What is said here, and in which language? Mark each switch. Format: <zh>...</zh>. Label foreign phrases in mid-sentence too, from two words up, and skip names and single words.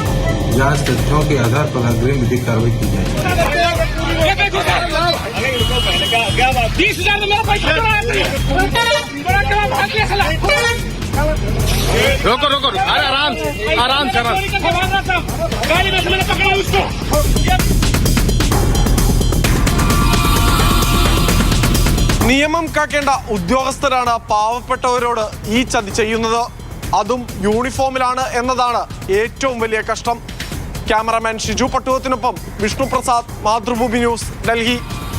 <hi>जांच तथ्यों के आधार पर अग्रिम विधिक कार्रवाई की जाएगी. 20,000 मेरा पैसा रोको, आराम से गाड़ी में से मैंने पकड़ा उसको.</hi> <ml>നിയമം കാക്കേണ്ട ഉദ്യോഗസ്ഥരാണ് പാവപ്പെട്ടവരോട് ഈ ചതി ചെയ്യുന്നത്. അതും യൂണിഫോമിലാണ് എന്നതാണ് ഏറ്റവും വലിയ കഷ്ടം. ക്യാമറാമാൻ ഷിജു പട്ടുവത്തിനൊപ്പം വിഷ്ണു പ്രസാദ്, മാതൃഭൂമി ന്യൂസ്, ഡൽഹി.</ml>